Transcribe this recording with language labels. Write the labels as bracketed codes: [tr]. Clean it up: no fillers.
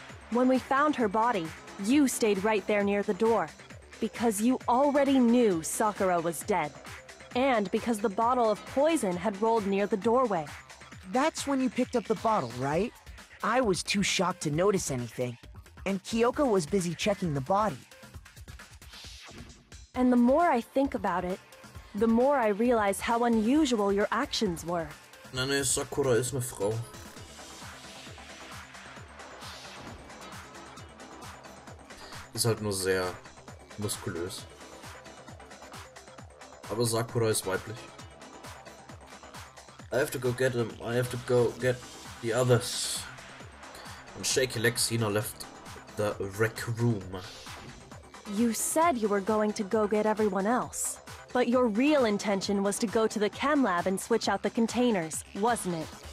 [en] When we found her body, you stayed right there near the door, because you already knew Sakura was dead, and because the bottle of poison had rolled near the doorway. That's when you picked up the bottle, right? I was too shocked to notice anything, and Kyoko was busy checking the body. And the more I think about it, the more I realize how unusual your actions were. [de] Nee, Sakura ist eine Frau. Ist halt nur sehr muskulös. Aber Sakura ist weiblich. [en] I have to go get him. I have to go get the others. On shaky legs, Hina left the rec room. You said you were going to go get everyone else, but your real intention was to go to the chem lab and switch out the containers, wasn't it?